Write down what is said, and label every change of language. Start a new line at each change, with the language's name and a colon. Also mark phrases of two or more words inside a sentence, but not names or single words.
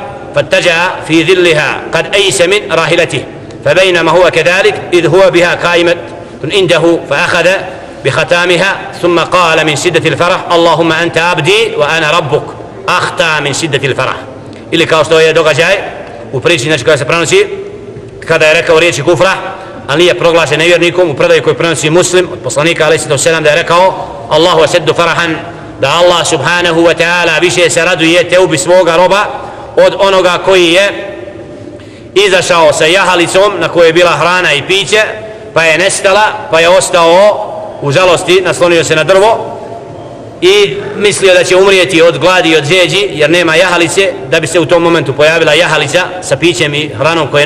Arabic: فاتجأ في ظلها قد أيس من راحلته فبينما هو كذلك إذ هو بها قائمة عنده فأخذ بختامها ثم قال من شدة الفرح اللهم أنت عبدي وأنا ربك أخطأ من شدة الفرح
Bosnian: ili kao što je događaj u priči znači koja se prenosi kada je rekao riječi kufra ali nije proglašen nevjernikom u predaju koji prenosi muslim od poslanika
Arabic: عليه السلام
Bosnian: da je rekao
Arabic: الله أشد فرحا
Bosnian: da Allah
Arabic: سبحانه وتعالى
Bosnian: više se raduje teubi svoga roba od onoga koji je izašao sa jahalicom na kojoj je bila hrana i piće pa je nestala pa je ostao u žalosti naslonio se na drvo i mislio da će umrijeti od gladi i od žeđi jer nema jahalice da bi se u tom momentu pojavila jahalica sa pićem i hranom koje